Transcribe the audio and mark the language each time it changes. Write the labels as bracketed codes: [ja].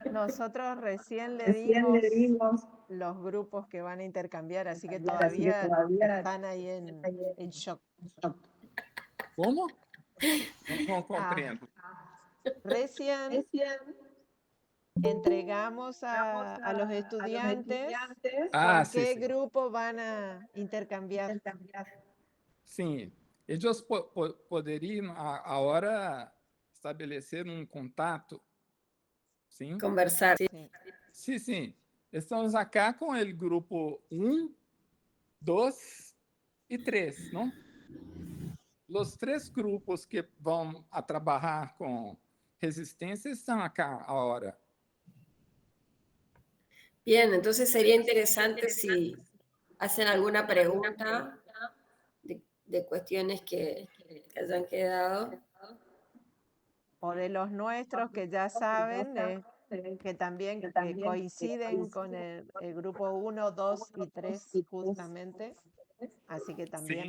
[es] Nosotros recién le dimos los grupos que van a intercambiar, así que todavía están ahí en shock. ¿cómo? No comprendo. Recién entregamos a los estudiantes con qué grupo van a intercambiar. [pt] Sim, eles poderiam agora estabelecer um contato, sim? Conversar. Sim, sim. Estamos aqui com o grupo 1, 2 e 3, não? Os 3 grupos que vão a trabalhar com resistência estão aqui agora. [es] Bien, entonces sería interesante si hacen alguna pregunta de cuestiones que hayan quedado. o de los nuestros que ya saben, que también coinciden con el grupo 1, 2 y 3 justamente, así que también